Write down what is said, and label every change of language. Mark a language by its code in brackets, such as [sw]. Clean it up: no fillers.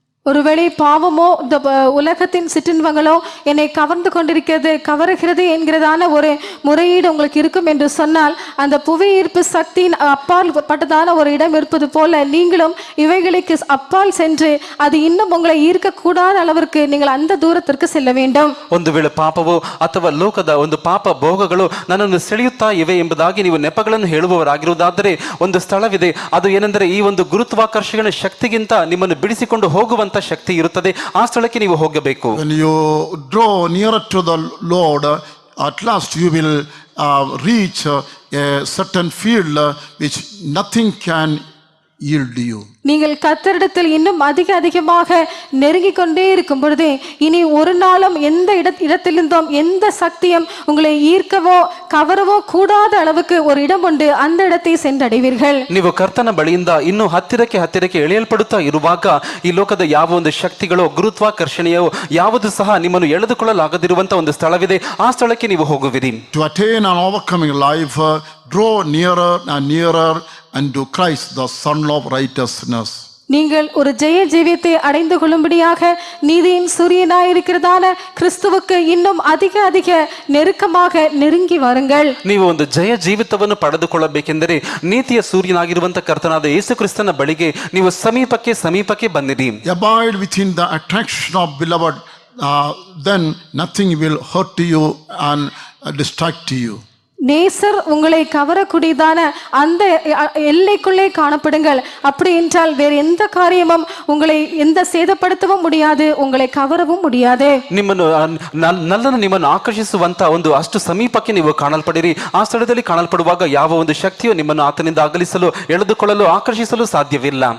[ta] ஒருவேளை பாவமோ இந்த உலகத்தின் சிற்றின்பங்களோ என்னை கவருகிறது என்கிறதான ஒரு முறையீடு உங்களுக்கு இருக்கும் என்று சொன்னால், அந்த புவி ஈர்ப்பு சக்தியின் அப்பால் பட்டதான ஒரு இடம் இருப்பது போல நீங்களும் இவைகளுக்கு அப்பால் சென்று அது இன்னும் உங்களை ஈர்க்கக்கூடாத அளவிற்கு நீங்கள் அந்த தூரத்திற்கு செல்ல வேண்டும். [kn] ಒಂದು ವೇಳೆ ಪಾಪವೋ ಅಥವಾ ಲೋಕದ ಒಂದು ಪಾಪ ಭೋಗಗಳು ನನ್ನನ್ನು ಸೆಳೆಯುತ್ತಾ ಇವೆ ಎಂಬುದಾಗಿ ನೀವು ನೆಪಗಳನ್ನು ಹೇಳುವವರಾಗಿರುವುದಾದರೆ ಒಂದು ಸ್ಥಳವಿದೆ. ಅದು ಏನೆಂದರೆ ಈ ಒಂದು ಗುರುತ್ವಾಕರ್ಷಣೆ ಶಕ್ತಿಗಿಂತ ನಿಮ್ಮನ್ನು ಬಿಡಿಸಿಕೊಂಡು ಹೋಗುವಂತ ಶಕ್ತಿ ಇರುತ್ತದೆ. ಆ ಸ್ಥಳಕ್ಕೆ ನೀವು ಹೋಗಬೇಕು. [en] When you draw nearer to the Lord, at last you will reach a certain field which nothing can yield you. [ta] நீங்கள் கர்த்தரிடத்தில் இன்னும் அதிகமாக நெருங்கிக் கொண்டே இருக்கும் பொழுது இனி ஒரு நாளும் எந்த இடத்திலிருந்தும் எந்த சக்தியும் உங்களை ஈர்க்கவோ கவரவோ கூடாத அளவுக்கு ஒரு இடம் உண்டு. அந்த இடத்தை சென்றடைவீர்கள். [kn] ನೀವು ಕರ್ತನ ಬಳಿಯಿಂದ ಇನ್ನೂ ಹತ್ತಿರಕ್ಕೆ ಎಳೆಯಲ್ಪಡುತ್ತಾ ಇರುವಾಗ ಈ ಲೋಕದ ಯಾವ ಒಂದು ಶಕ್ತಿಗಳೋ ಗುರುತ್ವಾಕರ್ಷಣೆಯೋ ಯಾವುದು ಸಹ ನಿಮ್ಮನ್ನು ಎಳೆದುಕೊಳ್ಳಲಾಗದಿರುವಂತ ಒಂದು ಸ್ಥಳವಿದೆ. ಆ ಸ್ಥಳಕ್ಕೆ ನೀವು ಹೋಗುವಿರಿ. [en] To attain an overcoming life, draw nearer and nearer unto Christ, the Son of righteousness. [ta] நீங்கள் ஒரு ஜெய ஜீவியத்தை அடைந்து கொள்ளும்படியாக நீதியின் சூரியனாய் இருக்கிறதான கிறிஸ்துவுக்கு இன்னும் அதிக நெருக்கமாக நெருங்கி வாருங்கள். [kn] ನೀವು ಒಂದು ಜಯ ಜೀವಿತವನ್ನು ಪಡೆದುಕೊಳ್ಳಬೇಕೆಂದರೆ ನೀತಿಯ ಸೂರ್ಯನಾಗಿರುವಂತ ಕರ್ತನಾದ ಯೇಸು ಕ್ರಿಸ್ತನ ಬಳಿಗೆ ನೀವು ಸಮೀಪಕ್ಕೆ ಬಂದಿರಿ. [en] Abide within the attraction of beloved, then nothing will hurt you and distract you. [ta] நேசர் உங்களை கவரக்கூடியதான அந்த எல்லைக்குள்ளே காணப்படுங்கள். அப்படி என்றால் வேறு எந்த காரியமும் உங்களை எந்த சேதப்படுத்தவும் முடியாது, உங்களை கவரவும் முடியாது. [kn] ನಿಮ್ಮನ್ನು ಆಕರ್ಷಿಸುವಂತ ಒಂದು ಅಷ್ಟು ಸಮೀಪಕ್ಕೆ ನೀವು ಕಾಣಲ್ಪಡಿರಿ. ಆ ಸ್ಥಳದಲ್ಲಿ ಕಾಣಲ್ಪಡುವಾಗ ಯಾವ ಒಂದು ಶಕ್ತಿಯು ನಿಮ್ಮನ್ನು ಆತನಿಂದ ಅಗಲಿಸಲು ಎಳೆದುಕೊಳ್ಳಲು ಆಕರ್ಷಿಸಲು ಸಾಧ್ಯವಿಲ್ಲ.